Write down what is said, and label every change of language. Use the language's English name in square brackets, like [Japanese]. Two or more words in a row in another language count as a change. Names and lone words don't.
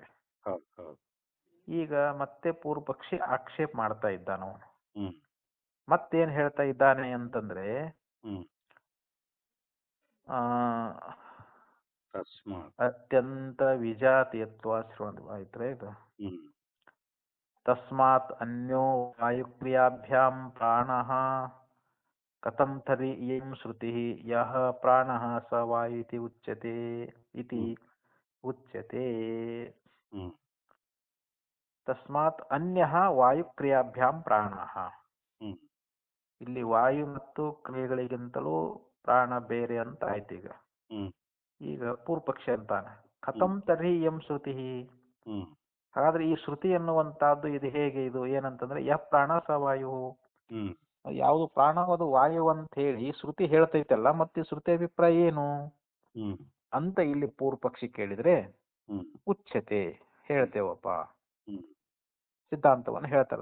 [Kannada] ಈಗ ಮತ್ತೆ ಪೂರ್ವ ಪಕ್ಷಿ ಆಕ್ಷೇಪ ಮಾಡ್ತಾ ಇದ್ದಾನ ಅವನು. ಮತ್ತೇನ್ ಹೇಳ್ತಾ ಇದ್ದಾನೆ ಅಂತಂದ್ರೆ ಅತ್ಯಂತ ವಿಜಾತೀಯತ್ವ ಆಯ್ತ್ರೆ ಇದು. [Sanskrit] ತಸ್ಮಾತ್ ಅನ್ಯೋ ವಾಯುಕ್ರಿಯಾಭ್ಯಾಂ ಪ್ರಾಣಃ ಕಥಂ ತರ್हि ಇಯಂ ಶ್ರುತಿ ಯಃ ಪ್ರಾಣಃ ಸ ವಾಯು ಇತಿ ಉಚ್ಯತೆ. ತಸ್ಮಾತ್ ಅನ್ಯಃ ವಾಯುಕ್ರಿಯಾಭ್ಯಾಂ ಪ್ರಾಣಃ. [Kannada] ಇಲ್ಲಿ ವಾಯು ಮತ್ತು ಕ್ರಿಯೆಗಳಿಗಿಂತಲೂ ಪ್ರಾಣ ಬೇರೆ ಅಂತ ಆಯ್ತು. ಈಗ ಪೂರ್ವ ಪಕ್ಷಿ ಅಂತಾನೆ [Sanskrit] ಕಥಂ ತರ್ಹಿ ಇಯಂ ಶ್ರುತಿ. [Kannada] ಹಾಗಾದ್ರೆ ಈ ಶ್ರುತಿ ಅನ್ನುವಂತಹದ್ದು ಇದು ಹೇಗೆ, ಇದು ಏನಂತಂದ್ರೆ [Sanskrit] ಯಃ ಪ್ರಾಣ ಸ ವಾಯು, [Kannada] ಯಾವುದು ಪ್ರಾಣವಾದ ವಾಯು ಅಂತ ಹೇಳಿ ಶ್ರುತಿ ಹೇಳ್ತೈತಲ್ಲ, ಮತ್ತೆ ಶ್ರುತಿ ಅಭಿಪ್ರಾಯ ಏನು ಅಂತ ಇಲ್ಲಿ ಪೂರ್ವ ಪಕ್ಷಿ ಕೇಳಿದ್ರೆ ಉಚ್ಯತೆ ಹೇಳ್ತೇವಪ್ಪ, ಸಿದ್ಧಾಂತವನ್ನು ಹೇಳ್ತಾರೆ.